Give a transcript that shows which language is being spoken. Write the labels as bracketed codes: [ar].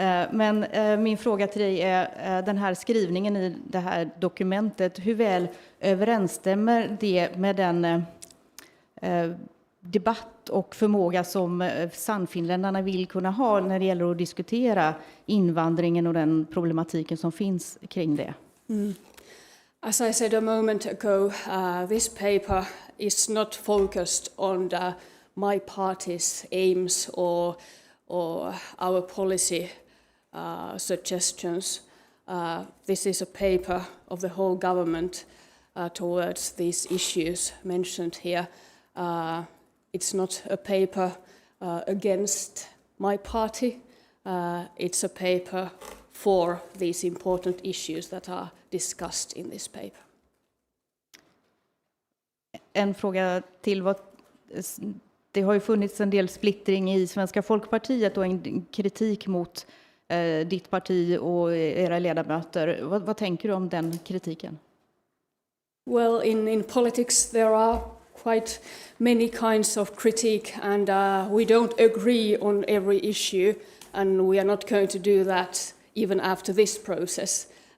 [sv] Men min fråga till dig är den här skrivningen i det här dokumentet. Hur väl överensstämmer det med den debatt och förmåga som Sannfinländarna vill kunna ha när det gäller att diskutera invandringen och den problematiken som finns kring det? [en] As I said a moment ago, this paper is not focused on my party's aims or our policy suggestions. This is a paper of the whole government towards these issues mentioned here. It's not a paper against my party. It's a paper for these important issues that are discussed in this paper. [sv] En fråga till. Det har ju funnits en del splittring i Svenska Folkpartiet och en kritik mot ditt parti och era ledamöter. Vad tänker du om den kritiken? [en] Well, in politics there are quite many kinds of critique, and we don't agree on every issue, and we are not going to do that even after this process.